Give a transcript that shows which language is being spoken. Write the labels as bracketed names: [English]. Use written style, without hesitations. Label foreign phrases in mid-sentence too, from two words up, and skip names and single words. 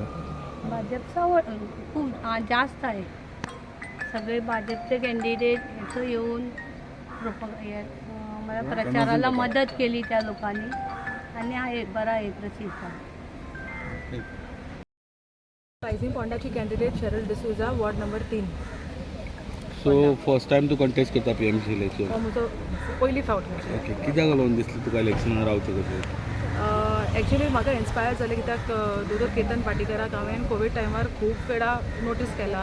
[Marathi] भाजपचा खूप जास्त आहे. सगळे भाजपचे कॅन्डिडेट इथं येऊन मला प्रचाराला मदत केली त्या लोकांनी आणि आहे बरा आहे प्रसिद्ध. रायझिंग पोंडाची कॅन्डिडेट शरल डिसूजा वॉर्ड नंबर 3. [English] so first time तू contest करता PMC election? [Konkani] म्हजो पयली फावट. ओके. कित्याक लागून दिसलें तुका इलेक्शनार रावचें कशें? एक्चुली म्हाका इन्स्पायर जालें कित्याक दोतोर केतन पाटीकराक हांवें कोवीड टायमार खूब वेळा नोटीस केला.